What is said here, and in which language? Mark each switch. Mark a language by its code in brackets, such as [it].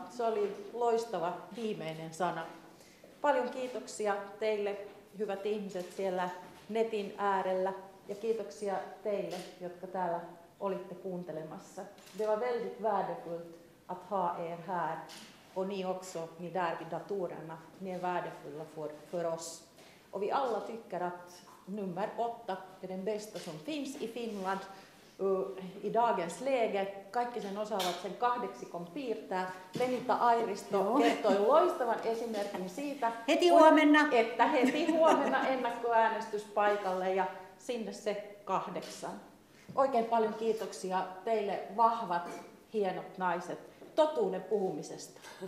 [fi] Se oli loistava viimeinen sana. Paljon kiitoksia teille, hyvät ihmiset siellä netin äärellä, ja kiitoksia teille, jotka täällä olitte kuuntelemassa. [sv] Det var väldigt värdefullt att ha er här, och ni också, ni där vid datorerna, ni är värdefulla för oss. Och vi alla tycker att nummer 8 är den bästa som finns i Finland i dagens läge. [fi] Kaikki sen osaavat sen kahdeksikon piirtää. Lenita Airisto kertoi loistavan esimerkin siitä, Heti huomenna. että heti huomenna ennakkoäänestys paikalle ja sinne se 8. Oikein paljon kiitoksia teille, vahvat, hienot naiset, totuuden puhumisesta.